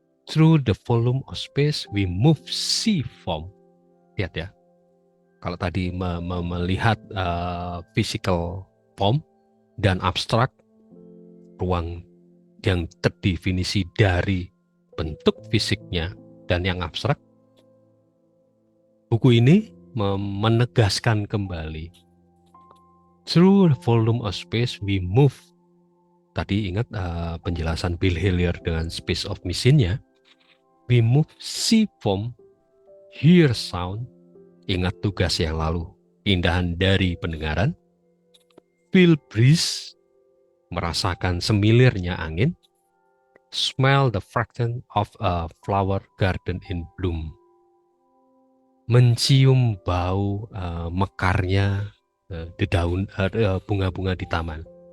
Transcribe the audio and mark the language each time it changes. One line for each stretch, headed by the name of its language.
English: Through the volume of space, we move see form.
Indonesian: Lihat ya, kalau tadi melihat physical form dan abstrak, ruang yang terdefinisi dari bentuk fisiknya dan yang abstrak, buku ini menegaskan kembali.
English: Through the volume of space, we move.
Indonesian: Tadi ingat penjelasan Bill Hillier dengan Space of Machine-nya.
English: We move see form, hear sound.
Indonesian: Ingat tugas yang lalu, indahan dari pendengaran.
English: Feel breeze,
Indonesian: merasakan semilirnya angin.
English: Smell the fragrance of a flower garden in bloom.
Indonesian: Mencium bau mekarnya daun bunga-bunga di taman.